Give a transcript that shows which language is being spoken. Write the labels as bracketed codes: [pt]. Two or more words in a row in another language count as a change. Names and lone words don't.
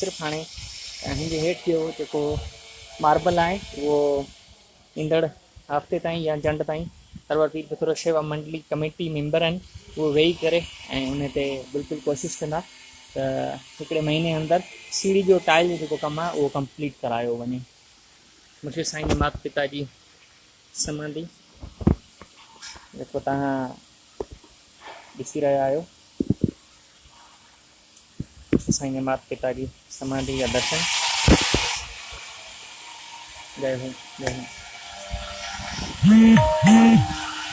[sd] सिर्फ़ु हाणे हिन जे हेठि जो जेको मार्बल आहे उहो ईंदड़ हफ़्ते ताईं या जंड ताईं सरवर पीर पुथुर शेवा मंडली कमेटी मेंबर आहिनि उहो वेही करे ऐं उन ते बिल्कुलु कोशिशि कंदा त हिकिड़े महीने अंदरि सीढ़ी जो टाइल जो जेको कमु आहे उहो कंप्लीट करायो वञे। मुर्शिद साईं जे माता पिता जी समाधि जेको तव्हां ॾिसी रहिया आहियो, मुर्शिद साईं जे माता पिता जी समाधि जा दर्शन। जय हो, जय हो।